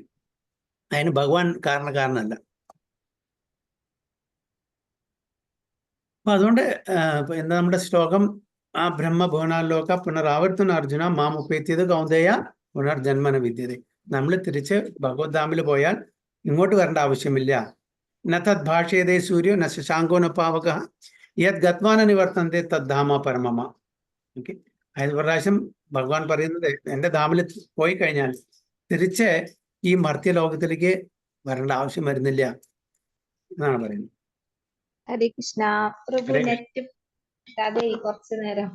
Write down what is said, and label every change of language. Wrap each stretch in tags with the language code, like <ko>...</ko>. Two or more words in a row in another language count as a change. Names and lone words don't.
<ml>അതിന് ഭഗവാൻ കാരണക്കാരനല്ല. അപ്പൊ അതുകൊണ്ട് എന്താ നമ്മുടെ ശ്ലോകം?</ml> <sa>ആ ബ്രഹ്മഭുവനാലോക പുനരാവർത്തന അർജുന മാമുപേത്തിയത് കൗന്ദേയ പുനർജന്മന വിദ്യത.</sa> <ml>നമ്മൾ തിരിച്ച് ഭഗവത്ധാമിൽ പോയാൽ ഇങ്ങോട്ട് വരേണ്ട ആവശ്യമില്ല.</ml> <sa>നത് ഭാഷയതേ സൂര്യോ ന ശശാങ്കോ ന പാവക യത് ഗത്വാന നിവർത്തന്തെ തദ്ധാമ പരമമ.</sa> <ml>ഓക്കെ, അതായത് പ്രാവശ്യം ഭഗവാൻ പറയുന്നത് എൻ്റെ ധാമിൽ പോയി കഴിഞ്ഞാൽ തിരിച്ച് ഈ മർത്യലോകത്തിലേക്ക് വരേണ്ട ആവശ്യം വരുന്നില്ല എന്നാണ് പറയുന്നത്.</ml> <sa>ഹരേ കൃഷ്ണ.</sa> <ml>പ്രഭു നെറ്റ് അതെ കുറച്ചു നേരം</ml>